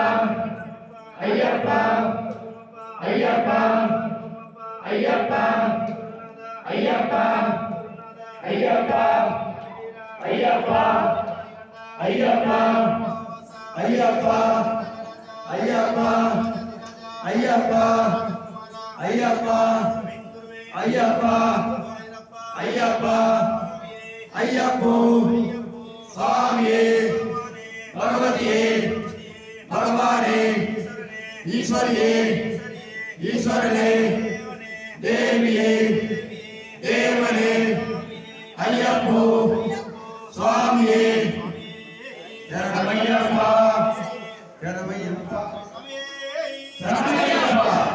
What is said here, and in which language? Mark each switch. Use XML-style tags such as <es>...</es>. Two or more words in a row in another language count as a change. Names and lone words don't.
<ta>अय्यप्पा अय्यप्पा अय्यप्पा अय्यप्पा अय्यप्पा अय्यप्पा अय्यप्पा अय्यप्पा अय्यप्पा अय्यप्पा अय्यप्पा अय्यप्पा ஐயப்பா ஐயப்போ சுவாமியே பகவதியே பகவானே ஈஸ்வரியே ஈஸ்வரனே தேவியே தேவனே ஐயப்போ சுவாமியே சரணமையப்பா சரணமையப்பா சரணமையப்பா</ta>